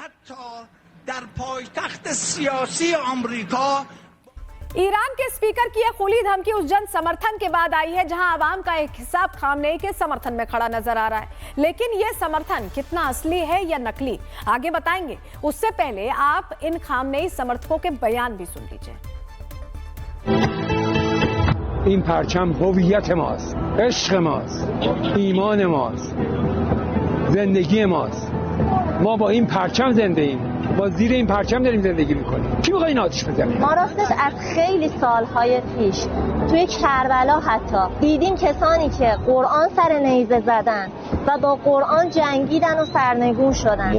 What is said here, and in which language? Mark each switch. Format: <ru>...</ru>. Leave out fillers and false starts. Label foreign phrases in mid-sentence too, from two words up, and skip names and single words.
<hi>ईरान के स्पीकर की यह खुली धमकी उस जन समर्थन के बाद आई है जहां आवाम का एक हिस्सा खामनेई के समर्थन में खड़ा नजर आ रहा है। लेकिन यह समर्थन कितना असली है या नकली, आगे बताएंगे। उससे पहले आप इन खामनेई समर्थकों के बयान भी सुन लीजिए।</hi> <fa>این پرچم هویت ماست، عشق ماست، ایمان ماست، زندگی ماست. ما با این پرچم زنده ایم، با زیر این پرچم داریم زندگی میکنیم. کی میخواد این آتش بزنه؟ ما راستش از خیلی سالهای پیش توی کربلا حتی دیدیم کسانی که قرآن سر نیزه زدن و با قرآن جنگیدن و سرنگون شدن.</fa>